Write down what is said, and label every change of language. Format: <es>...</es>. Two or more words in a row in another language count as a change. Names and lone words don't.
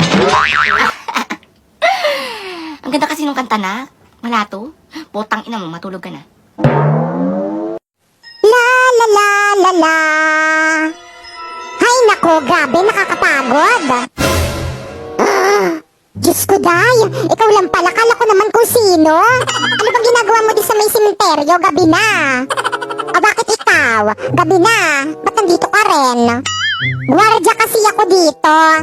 <tl>Ang ganda kasi nung kanta na. Malato. Potang ina mo, matulog ka na. La la la la la. Hay nako, grabe, nakakapagod. Diyos ko, Day. Ikaw lang pala, kala ko naman kung sino. Ano bang ginagawa mo di sa may sementeryo? Gabi na. O bakit ikaw? Gabi na. Ba't nandito ka rin? Guardia kasi ako dito.</tl>